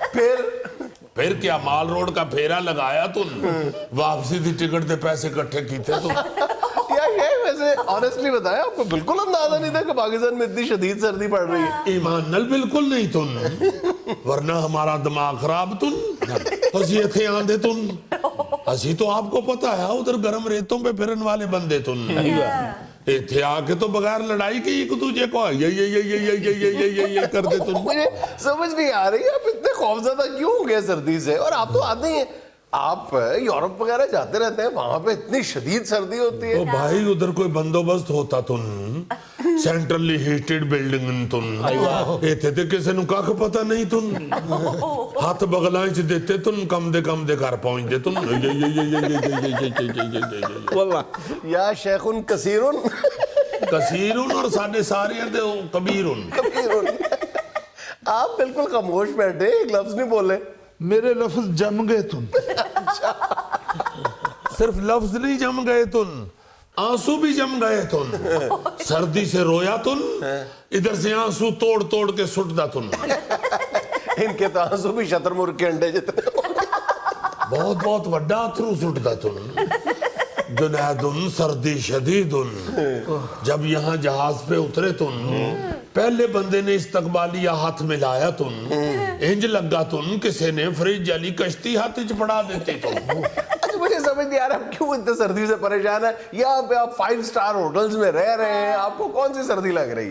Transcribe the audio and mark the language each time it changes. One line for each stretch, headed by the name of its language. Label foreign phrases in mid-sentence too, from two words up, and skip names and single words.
Punjabi: پھر کیا مال روڈ کا پھیرا لگایا تن, واپسی دی ٹکٹ دے پیسے کٹھے کیتے تن.
Urdu: یہ ویسے آنیسٹلی بتایا, آپ کو بالکل اندازہ نہیں تھا کہ پاکستان میں اتنی شدید سردی پڑ رہی ہے.
Punjabi: ایمان نل بالکل نہیں تن, ورنہ ہمارا دماغ خراب تن, ہسی اتھے آندے تن.
Urdu: ہسی تو آپ کو پتا ہے ادھر گرم ریتوں پہ پھرن والے بندے تن, اتھے آ کے تو بغیر لڑائی کی ایک دوجے کو یہ کر دے تن. مجھے سمجھ نہیں آ رہی آپ اتنے خوفزدہ کیوں ہو گئے سردی سے, اور آپ تو آتے ہیں آپ یورپ وغیرہ جاتے رہتے ہیں, وہاں پہ اتنی شدید سردی ہوتی ہے.
Punjabi: او بھائی ادھر کوئی بندوبست ہوتا تن
English: centrally heated building
Punjabi: تن ایتھے تے کسے نو کھ پتہ نہیں تن ہاتھ بغلاں چ دیتے تن کم دے گھر پہنچ دے تن
Arabic: واللہ یا شیخن کثیرن
Punjabi: کثیرن اور ساڈے سارے دے کبیرن.
Urdu: آپ بالکل خاموش بیٹھے, ایک لفظ نہیں بولے. میرے لفظ جم گئے تم. صرف لفظ نہیں جم گئے تن, آنسو بھی جم گئے تن. سردی سے رویا تن, ادھر سے آنسو توڑ توڑ کے سٹدا تن. ان کے تو آنسو بھی شتر مرغ کے انڈے جتنے.
Punjabi: بہت بہت وڈا اتھرو سٹدا تن.
Arabic: جنیدن سردی شدیدن,
Urdu: جب یہاں جہاز پہ اترے تن پہلے بندے نے استقبالیہ ہاتھ ملایا تن,
Punjabi: انج لگا تن کسے نے فریج جالی کشتی ہاتھ چ پڑا دیتے تن.
Urdu: مجھے سمجھ نہیں آ رہا آپ کیوں اتنے سردی سے پریشان ہیں. یہاں پہ آپ 5
English: star hotels
Urdu: میں رہ رہے ہیں, آپ کو کون سی سردی لگ رہی ہے؟